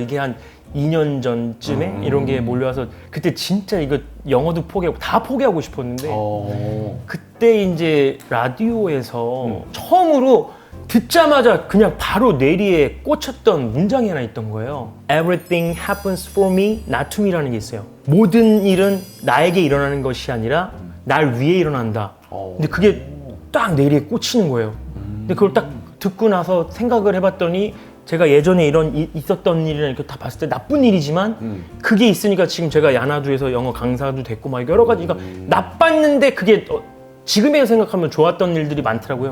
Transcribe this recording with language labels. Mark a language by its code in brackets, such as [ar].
[ko] 이게 한 2년 전쯤에 이런 게 몰려와서 그때 진짜 이거 영어도 포기하고 다 포기하고 싶었는데 그때 이제 라디오에서 처음으로 듣자마자 그냥 바로 뇌리에 꽂혔던 문장이 하나 있던 거예요. [en] Everything happens for me, not to me [ko] 라는 게 있어요. 모든 일은 나에게 일어나는 것이 아니라 날 위해 일어난다. 근데 그게 딱 뇌리에 꽂히는 거예요. 근데 그걸 딱 듣고 나서 생각을 해봤더니 제가 예전에 있었던 일이나 이렇게 다 봤을 때 나쁜 일이지만 그게 있으니까 지금 제가 야나두에서 영어 강사도 됐고 막 여러 가지가 나빴는데 그게 지금에 생각하면 좋았던 일들이 많더라고요.